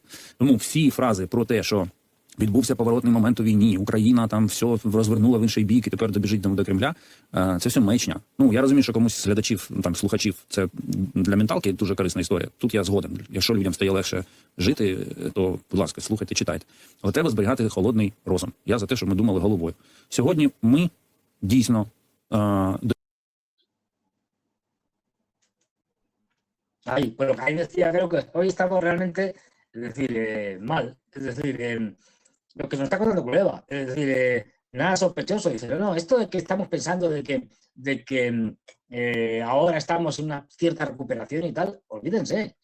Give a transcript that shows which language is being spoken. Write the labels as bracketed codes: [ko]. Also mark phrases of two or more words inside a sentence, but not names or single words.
[uk] Тому всі фрази про те, що відбувся поворотний момент у війні, Україна там все розвернула в інший бік і тепер добіжить до Кремля, це все маячня. Я розумію, що комусь з глядачів, слухачів, це для менталки дуже корисна історія. Тут я згоден. Якщо людям стає легше жити, то, будь ласка, слухайте, читайте. Але треба зберігати холодний розум. Я за те, щоб ми думали головою. Сьогодні ми дійсно... [es] Pero ahí decía, creo que hoy estamos realmente, es decir, mal. Es decir, lo que nos está contando Kuleba, es decir, nada sospechoso. Dice, no, esto de que estamos pensando de que ahora estamos en una cierta recuperación y tal, olvídense.